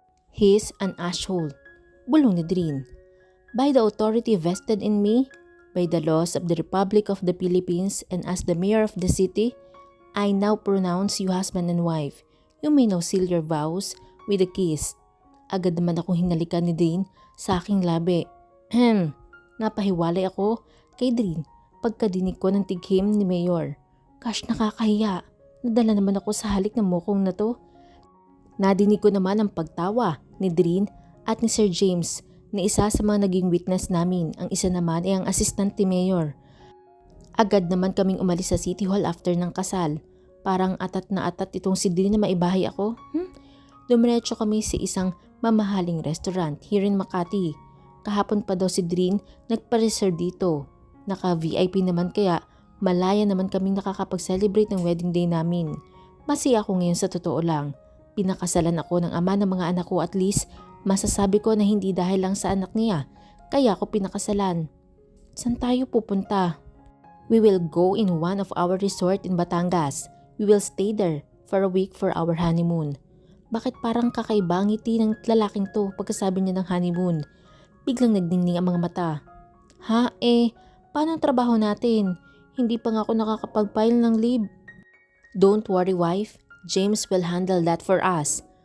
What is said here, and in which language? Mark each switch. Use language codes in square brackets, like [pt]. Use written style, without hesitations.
[en] He's an asshole. [tl] Bulong ni Drin. [en] By the authority vested in me, by the laws of the Republic of the Philippines and as the mayor of the city, I now pronounce you husband and wife. You may now seal your vows with a kiss. [tl] Agad naman akong hinalikan ni Drin sa aking labi. Napahiwalay ako kay Drin pagkadinig ko ng tighim ni Mayor. Gosh, nakakahiya. Nadala naman ako sa halik ng mukong na to. Nadinig ko naman ang pagtawa ni Drin at ni Sir James na isa sa mga naging witness namin. Ang isa naman ay ang assistant ni Mayor. Agad naman kaming umalis sa City Hall after ng kasal. Parang atat na atat itong si Drin na maibahay ako. Dumiretso kami sa isang mamahaling restaurant [en] here in Makati. [tl] Kahapon pa daw si Drin nagpa-reserve dito. Naka-VIP naman kaya malaya naman kaming nakakapag-celebrate ng wedding day namin. Masaya ako ngayon sa totoo lang. Pinakasalan ako ng ama ng mga anak ko, [en] at least [tl] masasabi ko na hindi dahil lang sa anak niya. Kaya ako pinakasalan. Saan tayo pupunta? [en] We will go in one of our resort in Batangas. We will stay there for a week for our honeymoon. [tl] Bakit parang kakaiba ang ngiti ng lalaking to pagkasabi niya ng honeymoon? Biglang nagdingning ang mga mata. Paano ang trabaho natin? Hindi pa nga ako nakakapag-file ng leave. [en] Don't worry, wife. James will handle that for us.